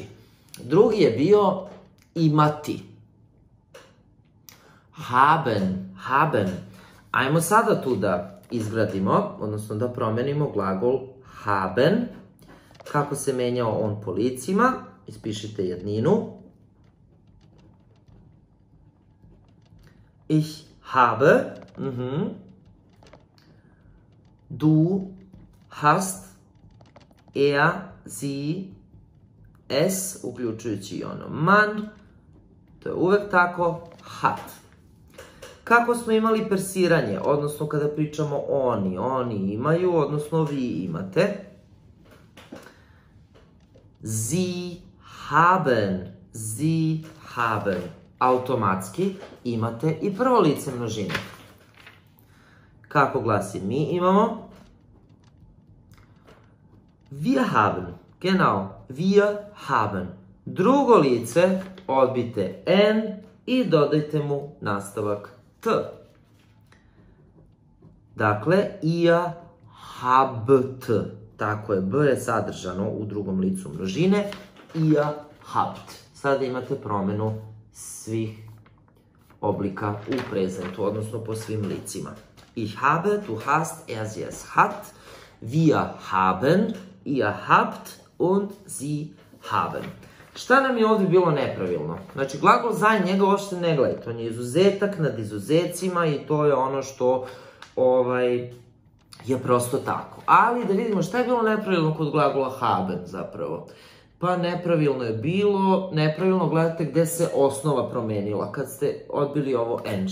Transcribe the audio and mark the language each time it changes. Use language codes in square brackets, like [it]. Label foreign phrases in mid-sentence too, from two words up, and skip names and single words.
[sr] Drugi je bio imati. [de] Haben, haben. [sr] Ajmo sada tu da izgradimo, odnosno da promenimo glagol haben. Kako se menjao on po licima? Ispišite jedninu. [de] Ich habe. Du hast, er, sie, es, [sr] uključujući i ono man, to je uvek tako, hat. Kako smo imali persiranje, odnosno kada pričamo oni imaju, odnosno vi imate. [de] Sie haben, [sr] automatski imate i prvo lice množine. Kako glasi mi imamo? [de] Wir haben, genau, wir haben. [sr] Drugo lice, odbite n i dodajte mu nastavak t. Dakle, [de] ihr habt. [sr] Tako je, b je sadržano u drugom licu množine. [de] Ihr habt. [sr] Sada imate promenu svih oblika u prezentu, odnosno po svim licima. [de] Ich habe, du hast, er, sie, es hat. Wir haben, ihr habt und sie haben. [sr] Šta nam je ovdje bilo nepravilno? Znači, glagol sein, njega uopšte ne gledajte. On je izuzetak nad izuzecima i to je ono što je prosto tako. Ali da vidimo šta je bilo nepravilno kod glagola haben zapravo. Pa nepravilno je bilo, nepravilno gledate gde se osnova promenila kad ste odbili ovo n.